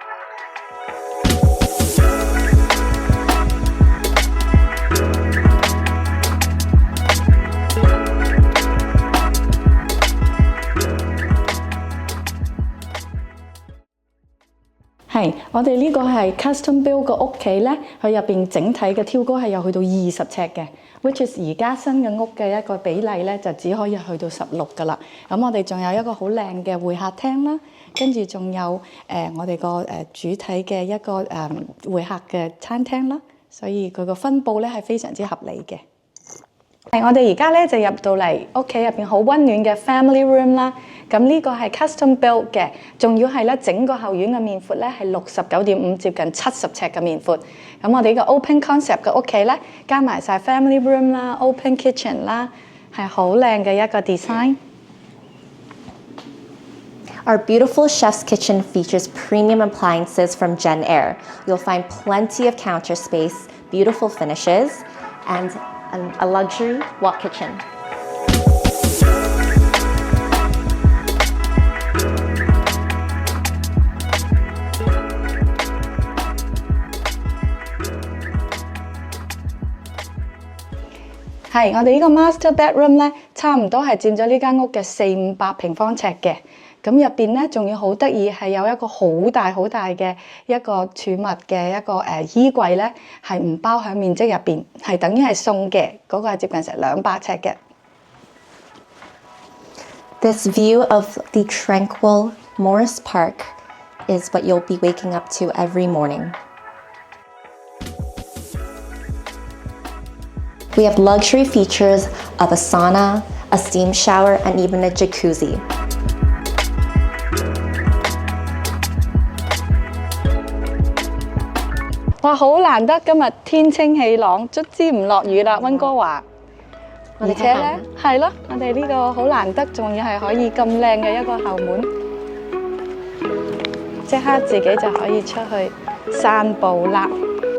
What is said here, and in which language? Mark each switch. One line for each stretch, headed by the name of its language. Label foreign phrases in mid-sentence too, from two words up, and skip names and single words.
Cantonese: 係，我哋呢個係
English: custom build
Cantonese: 個屋企咧，佢入邊整體嘅挑高係有去到20尺嘅 ，
English: which is
Cantonese: 而家新嘅屋嘅一個比例咧，就只可以去到16噶啦。咁我哋仲有一個好靚嘅會客廳啦，跟住仲有我哋個主體嘅一個會客嘅餐廳啦，所以佢個分佈咧係非常之合理嘅。我哋而家咧就入到嚟屋企入邊好溫暖嘅
English: family room
Cantonese: 啦。咁呢個係
English: custom build
Cantonese: 嘅，仲要係咧整個後院嘅面闊咧係69.5接近70尺嘅面闊。咁我哋呢個
English: open concept
Cantonese: 嘅屋企咧，加埋晒
English: family room
Cantonese: 啦、
English: open kitchen
Cantonese: 啦，係好靚嘅一個 design。
English: Our beautiful chef's kitchen features premium appliances from Gen Air. You'll find plenty of counter space, beautiful finishes, and a luxury wok kitchen.
Cantonese: 係，我哋呢個
English: master bedroom
Cantonese: 咧，差唔多係佔咗呢間屋嘅400-500平方尺嘅。咁入邊咧，仲要好得意，係有一個好大嘅一個儲物嘅一個衣櫃咧，係唔包喺面積入邊，係等於係送嘅，嗰個係接近成200尺嘅。
English: This view of the tranquil Morris Park is what you'll be waking up to every morning. We have luxury features of a sauna, a steam shower, and even a jacuzzi. 哇！
Cantonese: 好難得今日天清氣朗，卒之唔落雨啦，溫哥華。而且咧，係咯，我哋呢個好難得，仲要係可以咁靚嘅一個後門，即刻自己就可以出去散步啦。